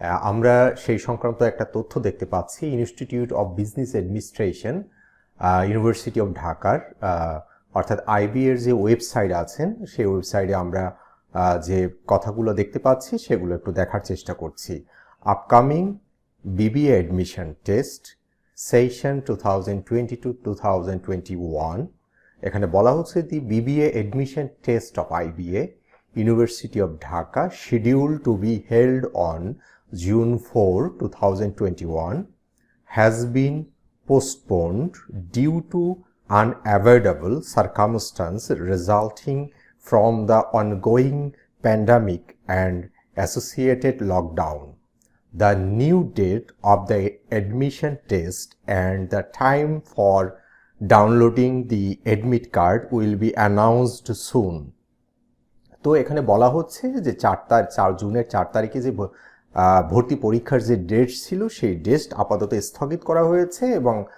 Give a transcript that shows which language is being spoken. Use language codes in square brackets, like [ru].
[bn] আমরা সেই সংক্রান্ত একটা তথ্য দেখতে পাচ্ছি। Institute of business administration university of ঢাকার অর্থাৎ আইবিএ এর যে ওয়েবসাইট আছেন সেই ওয়েবসাইটে আমরা যে কথাগুলো দেখতে পাচ্ছি সেগুলো একটু দেখার চেষ্টা করছি। [en] upcoming BBA Admission Test Session 2020-2021 [bn] এখানে বলা হচ্ছে [en] the BBA Admission Test of IBA University of Dhaka scheduled to be held on June 4, 2021 has been postponed due to unavoidable circumstance resulting from the ongoing pandemic and associated lockdown. The new date of the admission test and the time for downloading the admit card will be announced soon. [bn] তো এখানে বলা হচ্ছে যে 4 জুনের 4 তারিখে যে ভর্তি পরীক্ষার যে ডেট ছিল সেই ডেট আপাতত স্থগিত করা হয়েছে এবং